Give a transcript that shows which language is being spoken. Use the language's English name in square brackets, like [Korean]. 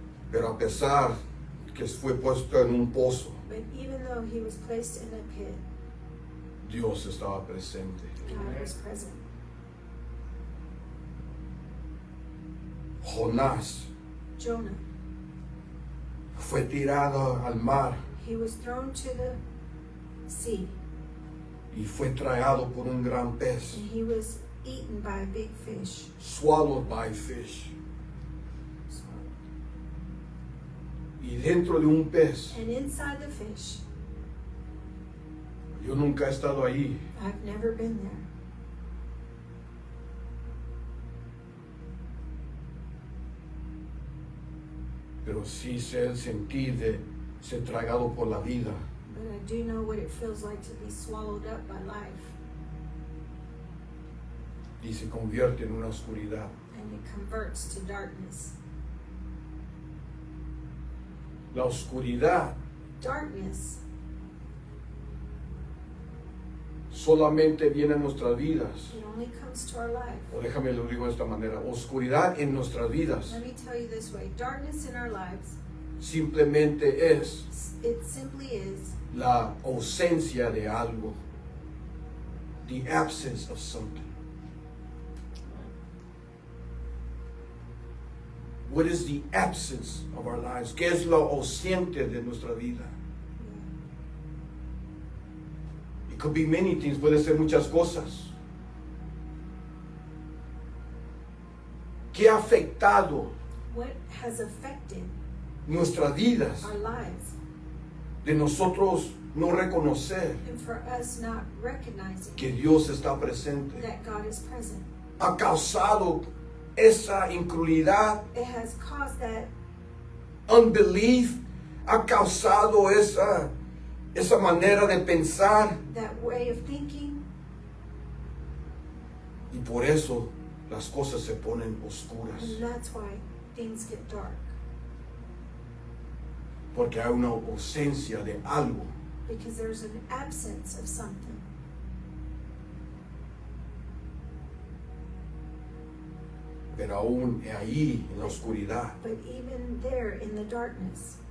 [Spanish] Pero a pesar que fue puesto en un pozo, [English] But even though he was placed in a pit, [Spanish] Dios estaba presente. [English] God was present. [Spanish] Jonás [English] Jonah, [Spanish] fue tirado al mar [English] he was thrown to the sea, [Spanish] y fue tragado por un gran pez. [English] and he was eaten by a big fish. Swallowed by fish. [Spanish] Y dentro de un pez, [English] And inside the fish, [Spanish] yo nunca he estado ahí, [English] I've never been there, [Spanish] pero sí sé el sentir de ser tragado por la vida. [English] but I do know what it feels like to be swallowed up by life, [Spanish] Y se convierte en una oscuridad. [English] and it converts to darkness. [Spanish] La oscuridad [English] Darkness [Spanish] solamente viene a nuestras vidas. [English] it only comes to our life. [Spanish] O déjame lo digo de esta manera. Oscuridad en nuestras vidas [English] Let me tell you this way, darkness in our lives, [Spanish] simplemente es [English] it simply is [Spanish] la ausencia de algo. [English] The absence of something. What is the absence of our lives? [Spanish] ¿Qué es lo ausente de nuestra vida? [English] It could be many things, [Spanish] puede ser muchas cosas. ¿Qué ha afectado [English] what has affected [Spanish] nuestras vidas [English] our lives, [Spanish] de nosotros no reconocer [English] and for us not recognizing [Spanish] que Dios está presente? [English] that God is present? [Spanish] Ha causado esa incredulidad, [English] It has caused that [Spanish] unbelief, ha causado esa manera de pensar, [English] way of thinking, [Spanish] y por eso las cosas se ponen oscuras. [English] and that's why things get dark. [Spanish] Porque hay una ausencia de algo. [English] because there's an absence of something. [Spanish] Pero aún ahí, en la oscuridad, [English] But even there in the darkness,